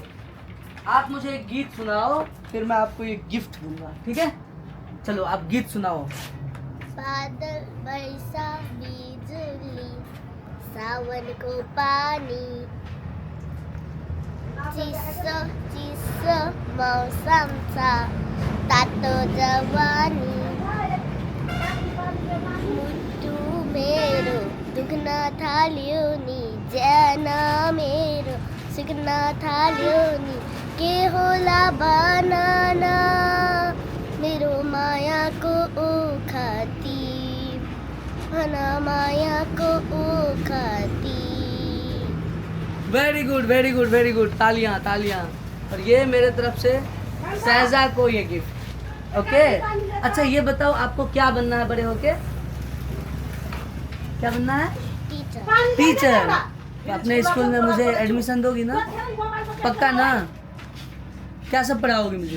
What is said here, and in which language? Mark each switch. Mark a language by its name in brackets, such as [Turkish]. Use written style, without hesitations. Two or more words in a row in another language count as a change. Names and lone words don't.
[Hindi] आप मुझे एक गीत सुनाओ, फिर मैं आपको एक गिफ्ट दूंगा, ठीक है? चलो आप गीत सुनाओ। [Nepali] बादल बरसा बिजली, सावन को पानी, चिस्सो मौसम सा तातो जवानी, मुट्ठू मेरो दुखना थाल्योनी, जना मेरो सुखना थाल्योनी, के होला बनाना मेरो माया को ओखाती, भना माया को ओखाती। [English] very good, very good, very good, [Hindi] तालियां तालियां। और ये मेरे तरफ से सहजा को ये गिफ्ट, ओके। अच्छा ये बताओ, आपको क्या बनना है बड़े होके? क्या बनना है? टीचर। टीचर। तो अपने स्कूल में मुझे एडमिशन दोगी ना? पक्का ना? क्या सब पढ़ाओगी मुझे?